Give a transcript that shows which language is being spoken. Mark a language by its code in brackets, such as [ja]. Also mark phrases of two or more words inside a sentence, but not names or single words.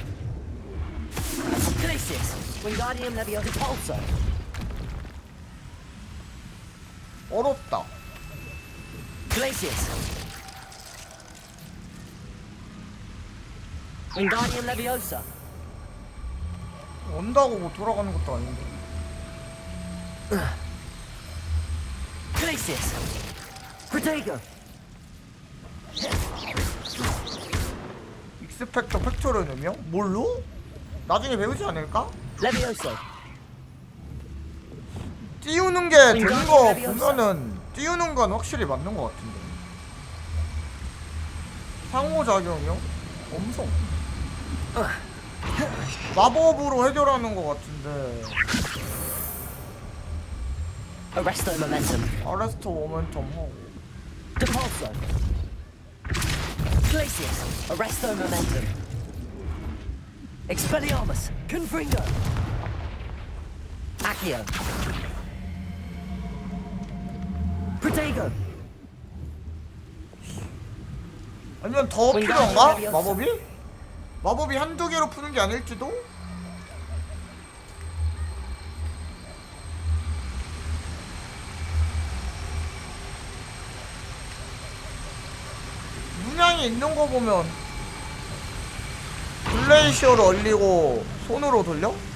[en] Glacius. Wingardium Leviosa. Depulso. [ko] 어렵다. [en] Glacius. Wingardium Leviosa. [ko] 온다고 뭐 돌아가는 것도 아닌데. [en] Glacius. Protego. [ko] 익스펙터 팩토리는 의미요? 뭘로? 나중에 배우지 않을까? [en] Levioso. [ko] 띄우는 게 되는 거 보면은 띄우는 건 확실히 맞는 거 같은데. 상호작용이요? 엄청 마법으로 해결하는 거 같은데. [en] Arresto momentum. Arresto momentum [ko] 하고. [en] Depulso. Glacius. Arresto momentum. Expelliarmus. Confringo. Accio. Protego. [ko] 아니면 더 필요한가? 마법이? 마법이 한두 개로 푸는 게 아닐지도? 문양이 있는 거 보면 글레이시어로 얼리고 손으로 돌려?